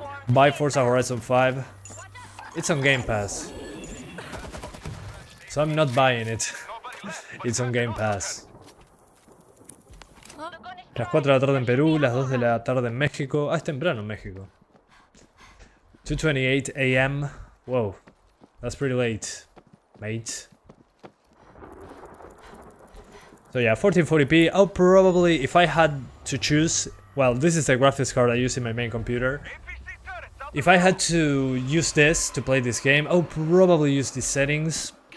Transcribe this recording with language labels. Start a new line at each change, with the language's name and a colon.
English: Buy Forza Horizon 5. It's on Game Pass. So I'm not buying it. It's on Game Pass.
Spanish: Las 4 de la tarde en Perú, las 2 de la tarde en México. Ah, es temprano en México.
English: 2:28 a.m. Whoa, that's pretty late, mate. So yeah, 1440p. I'll probably, if I had to choose, well, this is the graphics card I use in my main computer. If I had to use this to play this game, I'll probably use these settings.